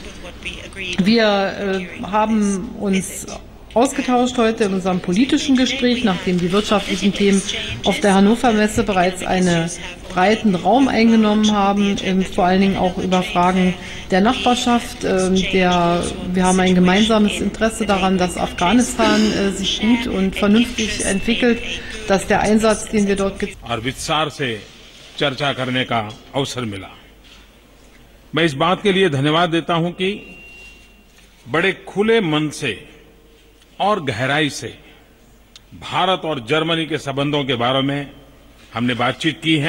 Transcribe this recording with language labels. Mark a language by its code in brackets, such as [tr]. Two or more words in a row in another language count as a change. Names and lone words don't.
[de] Wir haben uns ausgetauscht heute in unserem politischen Gespräch, nachdem die wirtschaftlichen Themen auf der Hannover Messe bereits einen breiten Raum eingenommen haben, vor allen Dingen auch über Fragen der Nachbarschaft. Wir haben ein gemeinsames Interesse daran, dass Afghanistan sich gut und vernünftig entwickelt, dass der Einsatz, den wir dort [hi] विस्तार से चर्चा करने का अवसर मिला। मैं इस बात के लिए धन्यवाद देता हूं कि बड़े खुले मन से और गहराई से भारत और जर्मनी के संबंधों के बारे में हमने बातचीत की है।